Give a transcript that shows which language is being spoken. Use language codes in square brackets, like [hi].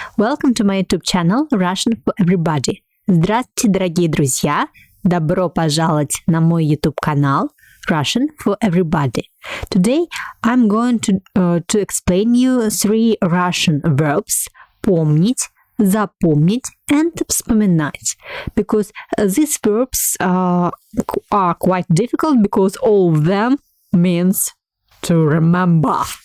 [en] Welcome to my YouTube channel Russian for Everybody. [ru] Здравствуйте, дорогие друзья! Добро пожаловать на мой YouTube канал Russian for Everybody. [en] Today I'm going to explain you three Russian verbs: помнить, запомнить, and вспоминать. Because these verbs are quite difficult because all of them means to remember.